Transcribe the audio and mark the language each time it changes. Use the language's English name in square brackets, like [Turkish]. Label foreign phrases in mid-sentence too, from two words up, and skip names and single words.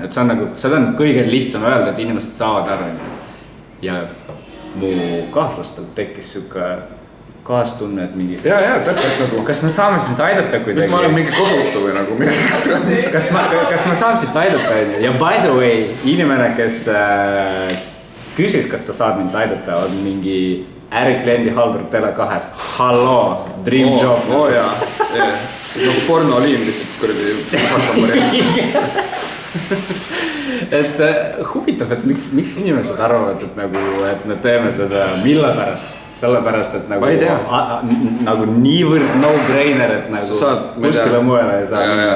[Estonian] Et seda on kõige lihtsam öelda, et inimesed saavad aru. Ja mu kaaslastel tekkis siuke kaastunne, et mingi... Ja, täpselt nagu... Kas me saame sind aidata kuidagi? Kas ma olen mingi kodutu või nagu midagi? Kas ma saan sind aidata? [English] Ja by the way, [Estonian] inimene, kes küsis, kas ta saad mind aidata, on mingi ärikliendi haldur Tele2-st. Halloo, [English] dream job. [Estonian] Jaa. See on nagu pornoliin lihtsalt kuradi sakamari. Et huvitav, et miks inimesed arvavad, et me teeme seda mille pärast? Sellepärast, et nagu niivõrd no-brainer, et nagu kuskile muele ei saa.